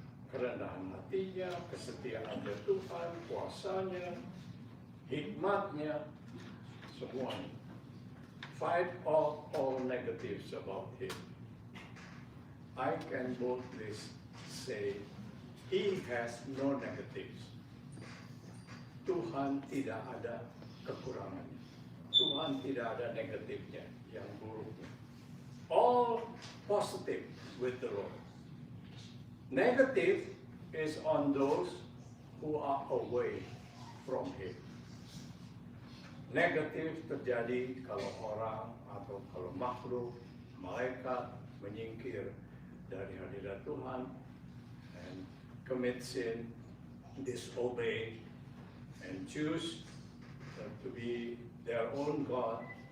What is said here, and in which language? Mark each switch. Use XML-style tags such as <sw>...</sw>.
<id>Kerendahan hatinya, kesetiaan Tuhan, kuasanya, hikmatnya, semuanya.</id> <en>Fight off all negatives about Him. I can boldly say, He has no negatives.</en> <id>Tuhan tidak ada kekurangan. Tuhan tidak ada negatifnya, yang buruknya.</id> <en>All positive with the Lord. Negative is on those who are away from Him.</en> <id>Negatif terjadi kalau orang atau kalau makhluk, malaikat menyingkir dari hadirat Tuhan</id> <en>and commit sin, disobey, and choose to be their own God.</en>